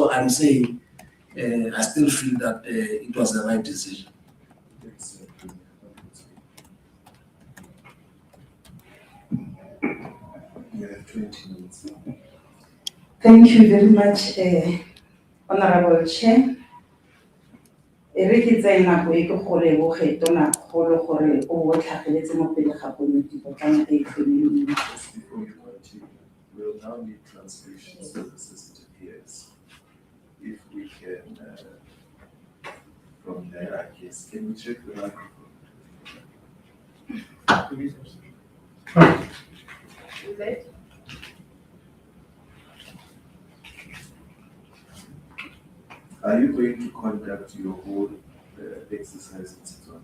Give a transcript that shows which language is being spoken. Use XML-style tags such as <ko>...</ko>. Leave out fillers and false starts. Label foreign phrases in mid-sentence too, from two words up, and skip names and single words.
<en>So I'm saying I still feel that it was the right decision. You have 20 minutes. Thank you very much, Honorable Chair.</en> <tn>Re ke tsaya nako e ke go leboge tona kgolo gore o tlhageletse mo pele ga komiti potlana e femeng.</tn> <en>Before you continue, we'll now need translation services, it appears. If we can, from there, I guess, can we check the microphone? Are you going to conduct your whole exercise in Setswana?</en>